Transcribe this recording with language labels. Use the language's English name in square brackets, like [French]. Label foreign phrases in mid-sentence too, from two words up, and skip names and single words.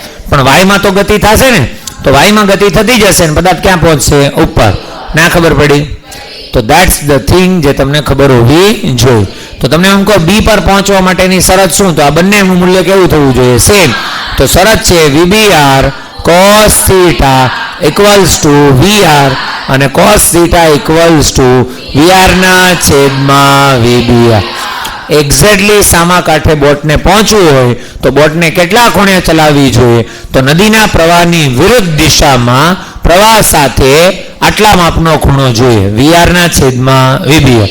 [Gujarati] પણ વાયમાં તો ગતિ થશે ને, તો વાયમાં ગતિ થતી જશે ને પદાર્થ ક્યાં પહોંચશે? ઉપર. ના ખબર પડી? તો [English] that's the thing [Gujarati] જે તમને ખબર હોવી જોઈએ. તો તમને એમ કહો બી પર પહોંચવા માટેની શરત શું? તો આ બંનેનું મૂલ્ય કેવું થવું જોઈએ? સેમ. તો શરત છે [English] VBR cos θ equals to VR [Gujarati] અને [English] cos θ equals to VR [Gujarati] ના છેદમાં VBR. એક્ઝેક્ટલી સામા કાંઠે બોટને પહોંચવું હોય તો બોટને કેટલા ખૂણે ચલાવવી જોઈએ? તો નદીના પ્રવાહની વિરુદ્ધ દિશામાં પ્રવાહ સાથે આટલા માપનો ખૂણો જોઈએ, VR ના છેદમાં VBR.